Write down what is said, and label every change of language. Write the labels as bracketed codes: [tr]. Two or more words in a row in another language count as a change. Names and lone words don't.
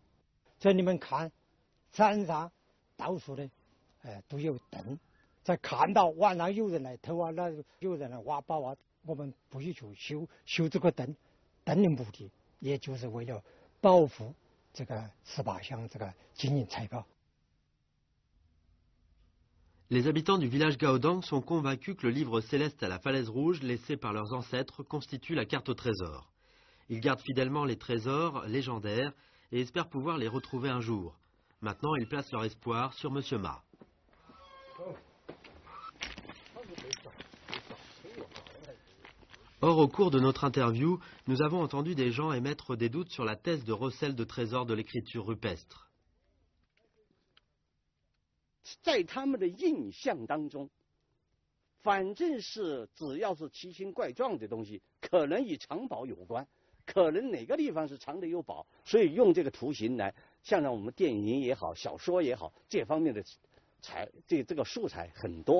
[zh] 所以你们看，山上到处的。都有灯，在看到晚上有人来偷啊，那有人来挖宝啊，我们不许去修这个灯，灯的目的也就是为了保护这个18项这个金银财宝。 [fr] Les habitants du village Gaodang sont convaincus que le livre céleste à la falaise rouge laissé par leurs ancêtres constitue la carte au trésor. Ils gardent fidèlement les trésors légendaires et espèrent pouvoir les retrouver un jour. Maintenant, ils placent leur espoir sur Monsieur Ma. Or, au cours de notre interview, nous avons entendu des gens émettre des doutes sur la thèse de recel de trésors de l'écriture rupestre. [zh] 在他们的印象当中，反正是只要是奇形怪状的东西，可能与藏宝有关，可能哪个地方是藏的有宝，所以用这个图形来，像我们电影也好，小说也好，这方面的这个素材很多。